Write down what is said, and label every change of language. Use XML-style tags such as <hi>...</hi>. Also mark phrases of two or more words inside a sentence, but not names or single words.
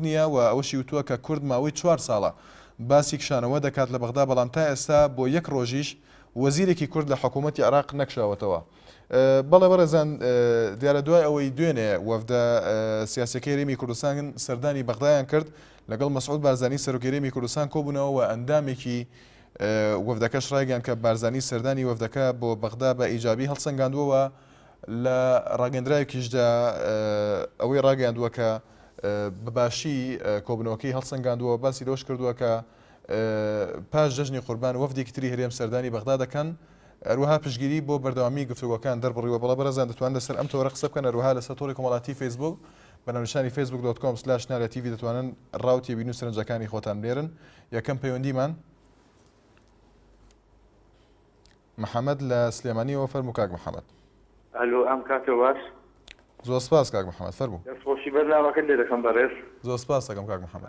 <ckb>نییە و ئەوەشی وتووە کە کورد ماوەی 4 ساڵە باسی کشانەوە دەکات لە بەغدا بەڵام تا ئێستا بۆ یەک ڕۆژیش وەزیرێکی کورد لە حکوومەتی عراق نەکشاوەتەوە بەڵێ بەڕێزان دیارە دوای ئەوەی دوێنێ وەفدە سیاسەکەی هەرێمی کوردستان سەردانی بەغدایان کرد لەگەڵ مەسعود بارزانی سەرۆکی هەرێمی کوردستان کۆبوونەوە و ئەندامێکی وەفدەکەش ڕایگەیاند کە بارزانی سەردانی وەفدەکە بۆ بەغدا بە ئیجابی هەڵسەنگاندووەوە لە ڕاگەندراوێکیشدا ئەوەی ڕاگەیاندووە کە بەباشی کۆبنەوەکەی هەڵسەنگاندووە باسی لەوەش کردووە کە پاش جەژنی قوربان وەفدێکی تری هەرێم سەردانی بەغدا دەکەن ئەروەها پشگیری بۆ بەردەوامی گفتوگۆکان دەربڕیوە بەڵە بەرەزان دەتوان لەسەر ئەم تۆرە قسە بکەن ئەروەها لەسەر تۆڕی کۆمەڵاتی فیسبوک بە ناونیشانی facebook.com/nara tv دەتوانن ڕاوتی بین و سەرنجەکانی خۆتان بێرن یەکەم پەیوەندیمان محەممەد لە سلێمانیەوە فەرموو کاک محەممەد ئەلو ئەم کاتە باش زۆر سپاس کاک محەممەد فەرموو دەستخۆشی بەرنامەکە لێ دەکەم بەڕێز زۆر سپاس دەکەم کاک محەممەد</ckb>